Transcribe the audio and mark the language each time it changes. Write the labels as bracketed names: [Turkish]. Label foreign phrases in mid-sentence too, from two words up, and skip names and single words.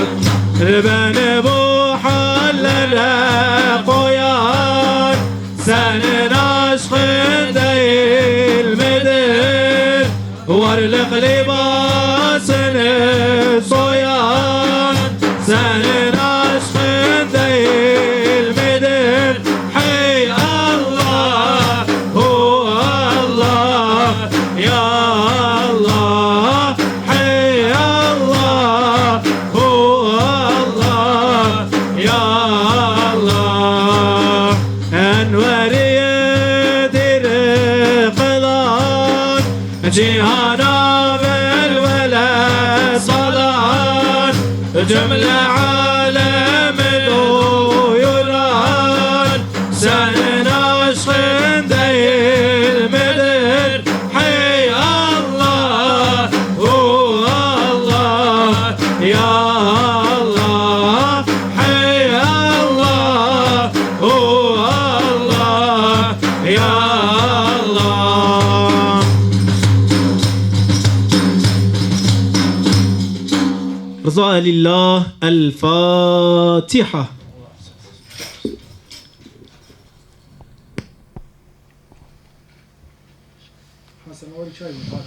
[Turkish] Beni bu hallere koyan senin aşkın değil midir? Varlık libasını soyan senin aşkın değil midir? [Arabic] Hey Allah, hu Allah, ya Allah. Hey Allah, hu Allah, ya Allah. [Turkish] Enveriyedir kılan, cihana velvele salan, cümle alemi duyuran senin aşkın değil midir? [Arabic] Hey Allah, hu Allah, ya Allah. Hey Allah, hu Allah, ya Allah. رضا لله. الفاتحة. حسن أول شيء